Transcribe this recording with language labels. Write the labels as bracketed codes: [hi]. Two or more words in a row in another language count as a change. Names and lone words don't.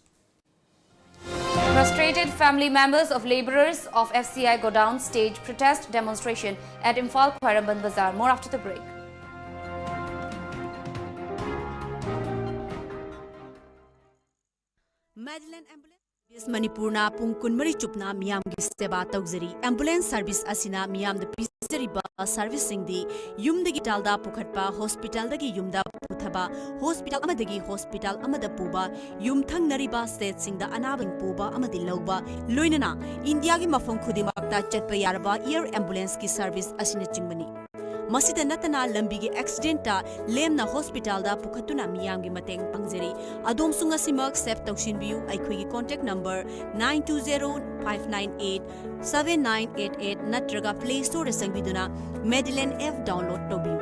[en] Frustrated family members of labourers of FCI Godown stage protest demonstration at Imphal Khwairamband Bazaar. More after the break. [mni] Madeline Ambulance Manipurna pung kunmari chupna miyam gi seba tawzari [en] ambulance service [mni] asina miyam the ꯄꯤꯖꯔꯤꯕ ꯁꯔꯚꯤꯁꯁꯤꯡꯗꯤ ꯌꯨꯝꯗꯒꯤ ꯍꯣꯁꯄꯤꯇꯥꯜꯗ ꯄꯨꯈꯠꯄ, ꯍꯣꯁꯄꯤꯇꯥꯜꯗꯒꯤ ꯌꯨꯝꯗ ꯄꯨꯊꯕ, ꯍꯣꯁꯄꯤꯇꯥꯜ ꯑꯃꯗꯒꯤ ꯍꯣꯁꯄꯤꯇꯥꯜ ꯑꯃꯗ ꯄꯨꯕ, ꯌꯨꯝꯊꯪꯅꯔꯤꯕ ꯁ꯭ꯇꯦꯠꯁꯤꯡꯗ ꯑꯅꯥꯕ ꯄꯨꯕ ꯑꯃꯗꯤ ꯂꯧꯕ, ꯂꯣꯏꯅꯅ ꯏꯟꯗꯤꯌꯥꯒꯤ ꯃꯐꯝ ꯈꯨꯗꯤꯡꯃꯛꯇ ꯆꯠꯄ ꯌꯥꯔꯕ [en] air ambulance [mni] ꯁꯔꯚꯤꯁ ꯑꯁꯤꯅꯆꯤꯡꯕꯅꯤ꯫ ꯃꯁꯤꯗ ꯅꯠꯇꯅ ꯂꯝꯕꯤꯒꯤ ꯑꯦꯛꯁꯤꯗꯦꯟꯇ ꯂꯦꯝꯅ ꯍꯣꯁꯄꯤꯇꯥꯜꯗ ꯄꯨꯈꯠꯇꯨꯅ ꯃꯤꯌꯥꯝꯒꯤ ꯃꯇꯦꯡ ꯄꯥꯡꯖꯔꯤ꯫ ꯑꯗꯣꯝꯁꯨ ꯉꯁꯤꯃꯛ ꯁꯦꯚ ꯇꯧꯁꯤꯟꯕꯤꯌꯨ ꯑꯩꯈꯣꯏꯒꯤ [en] contact number [mni] 9205987988 ꯅꯠꯇ꯭ꯔꯒ ꯄ꯭ꯂꯦ ꯁ꯭ꯇꯣꯔꯗ ꯆꯪꯕꯤꯗꯨꯅ ꯃꯦꯗꯤꯂꯦꯟ ꯑꯦꯞ ꯗꯥꯎꯟꯂꯣꯗ ꯇꯧꯕꯤꯌꯨ꯫